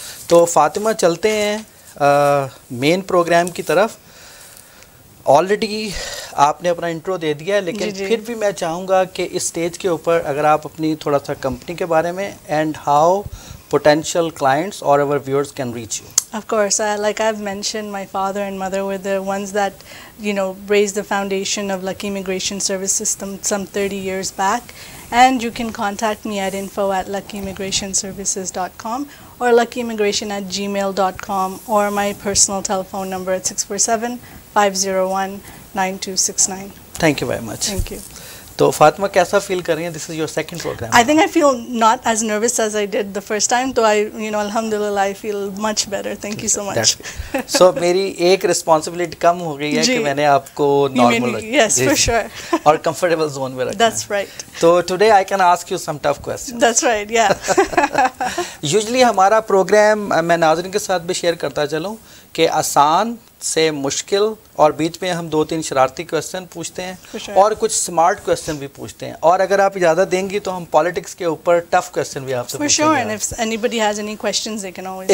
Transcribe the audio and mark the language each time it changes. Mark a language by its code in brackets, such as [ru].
[hi] तो फातिमा, चलते हैं मेन प्रोग्राम की तरफ. ऑलरेडी आपने अपना इंट्रो दे दिया है, लेकिन फिर भी मैं चाहूँगा कि इस स्टेज के ऊपर अगर आप अपनी थोड़ा सा कंपनी के बारे में [en] And how potential clients or our viewers can reach you. Of course, like I've mentioned, my father and mother were the ones that, raised the foundation of Lucky Immigration Service System some 30 years back. And you can contact me at info@luckyimmigrationservices.com or luckyimmigration@gmail.com or my personal telephone number at 647-501-9269. Thank you very much. Thank you. [hi] तो फातिमा, कैसा feel कर रही हैं? [en] This is your second program. I think I feel not as nervous as I did the first time. So alhamdulillah, I feel much better. Thank you so much. [hi] So मेरी एक responsibility कम हो गई है कि मैंने आपको नॉर्मल, [en] yes, for sure, [hi] और comfortable zone में रखा. [en] That's right. तो today I can ask you some tough question. That's right, yeah. [hi] Usually हमारा प्रोग्राम, मैं नाज़रीन के साथ भी शेयर करता चलूँ कि आसान से मुश्किल, और बीच में हम 2-3 शरारती क्वेश्चन पूछते हैं और कुछ स्मार्ट क्वेश्चन भी पूछते हैं. और अगर आप इजाज़त देंगी तो हम पॉलिटिक्स के ऊपर टफ क्वेश्चन भी आपसे पूछेंगे. [en] For sure, and if anybody has any questions, they can always